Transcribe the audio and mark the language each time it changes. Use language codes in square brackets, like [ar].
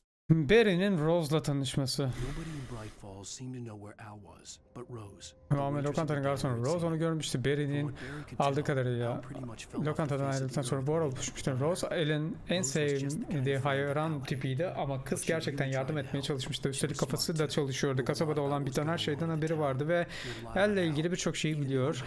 [tr] Barry'nin Rose'la tanışması. [en] Nobody in Bright Falls seemed to know where Al was, but Rose. [tr] Muhammed lokantanın garsonu Rose onu görmüştü. Barry'nin aldığı kadarıyla lokantadan ayrıldıktan sonra bu arada buluşmuştu. Rose Al'in en sevdiği hayran tipiydi ama kız gerçekten yardım etmeye çalışmıştı. Üstelik kafası da çalışıyordu. Kasabada olan biten her şeyden haberi vardı ve Al'le ilgili birçok şeyi biliyor.